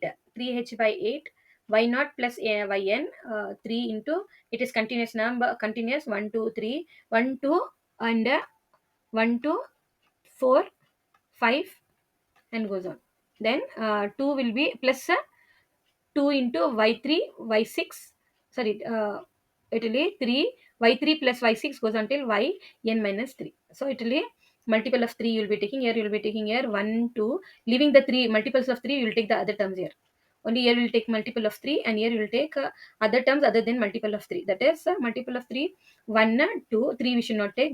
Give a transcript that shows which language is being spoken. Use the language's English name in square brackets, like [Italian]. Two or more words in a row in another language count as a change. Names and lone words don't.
[English] 3h by 8 y naught plus yn 3 into it is continuous number, continuous 1 2 3 1 2 and 1 2 4 5 and goes on. Then 2 will be plus 2 into y3 y6, sorry, it will be 3 y3 plus y6 goes until yn minus 3. So it will be multiple of 3 you will be taking. Here you will be taking here 1 2, leaving the 3 multiples of 3 you will take the other terms here. Only here you will take multiple of 3, and here you will take other terms other than multiple of 3. That is multiple of 3 1 2 3 we should not take.